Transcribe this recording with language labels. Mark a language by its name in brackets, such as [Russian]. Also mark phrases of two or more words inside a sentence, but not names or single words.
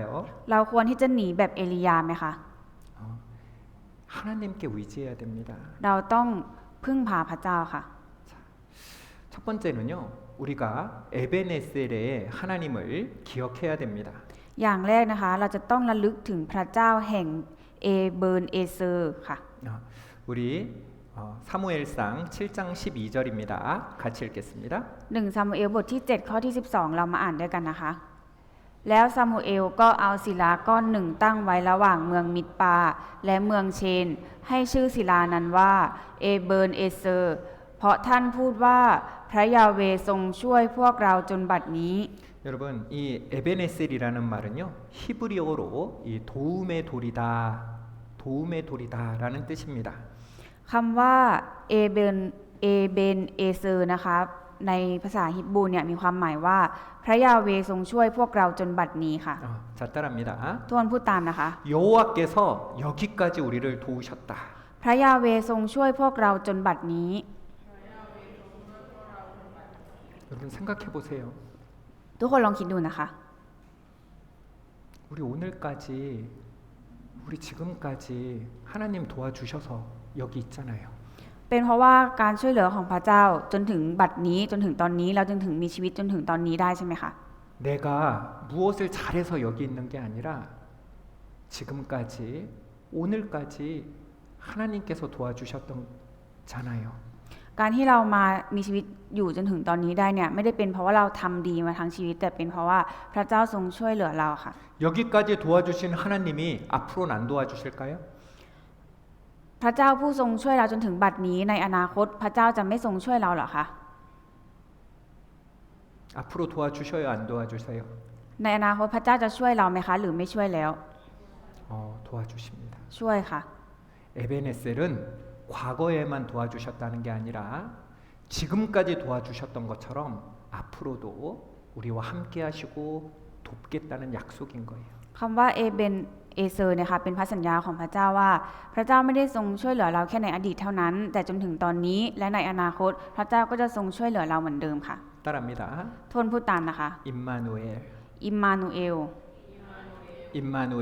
[Thai] เราควรที่จะหนีแบบเอลียาไหมคะ [Korean] 하나님께 의지해야 됩니다. [Thai] เราต้องพึ่งพาพระเจ้าค่ะ [Korean] 첫 번째는요 우리가 에베네셀의 하나님을 기억해야 됩니다. [Thai] อย่างแรกนะคะเราจะต้องระลึกถึงพระเจ้าแห่งเอเบิร์นเอเซอร์ค่ะ [Korean] 우리 사무엘상 7장 12절입니다. 같이 읽겠습니다. [Thai] 1 ซามูเอลบทที่ 7 ข้อที่ 12 เรามาอ่านด้วยกันนะคะ แล้วซามูเอลก็เอาศิลาก้อนหนึ่งตั้งไว้ระหว่างเมืองมิดปาและเมืองเชนให้ชื่อศิลานั้นว่าเอเบิร์นเอเซอร์เพราะท่านพูดว่าพระยาเวห์ทรงช่วยพวกเราจนบัดนี้ [Korean] 여러분 이 에베네셀이라는 말은요 히브리어로 이 도움의 돌이다라는 뜻입니다. [Thai] คำว่าเอเบนเอเซอร์นะคะในภาษาฮิบรูเนี่ยมีความหมายว่าพระยาเวห์ทรงช่วยพวกเราจนบัดนี้ค่ะ [Korean] 자 따라합니다. [Thai] ทุกคนพูดตามนะคะ [Korean] 여호와께서 여기까지 우리를 도우셨다. [Thai] พระยาเวห์ทรงช่วยพวกเราจนบัดนี้ [Korean] 여러분 생각해 보세요. [Thai] ทุกคนลองคิดดูนะคะ [Korean] 우리 오늘까지 우리 지금까지 하나님 도와주셔서 여기 있잖아요. [Thai] เป็นเพราะว่าการช่วยเหลือของพระเจ้าจนถึงบัดนี้จนถึงตอนนี้เราจึงถึงมีชีวิตจนถึงตอนนี้ได้ใช่ไหมคะ [Korean] 내가 무엇을 잘해서 여기 있는 게 아니라 지금까지 오늘까지 하나님께서 도와주셨던잖아요. [Thai] การที่เรามามีชีวิตอยู่จนถึงตอนนี้ได้เนี่ยไม่ได้เป็นเพราะว่าเราทำดีมาทั้งชีวิตแต่เป็นเพราะว่าพระเจ้าทรงช่วยเหลือเราค่ะ [Korean] 여기까지 도와주신 하나님이 앞으로는 안 도와주실까요? [Thai] พระเจ้าผู้ทรงช่วยเราจนถึงบัดนี้ในอนาคตพระเจ้าจะไม่ทรงช่วยเราเหรอคะ [Korean] 앞으로 도와주셔요, 안 도와주세요? [Thai] ในอนาคตพระเจ้าจะช่วยเราไหมคะหรือไม่ช่วยแล้ว [Korean] 도와주십니다. [Thai] ช่วยค่ะ [Korean] 에베네셀은 과거에만 도와주셨다는 게 아니라 지금까지 도와주셨던 것처럼 앞으로도 우리와 함께 하시고 돕겠다는 약속인 거예요. [Thai] คำว่าเอเบนเอเซอร์เนี่ยค่ะเป็นพระสัญญาของพระเจ้าว่าพระเจ้าไม่ได้ทรงช่วยเหลือเราแค่ในอดีตเท่านั้นแต่จนถึงตอนนี้และในอนาคตพระเจ้าก็จะทรงช่วยเหลือเราเหมือนเดิมค่ะ [Korean] 따라합니다. [Thai] ทวนพูดตามนะคะ [Korean] 임마누엘, [Thai] อิมมานูเอล [Korean] 임마누엘.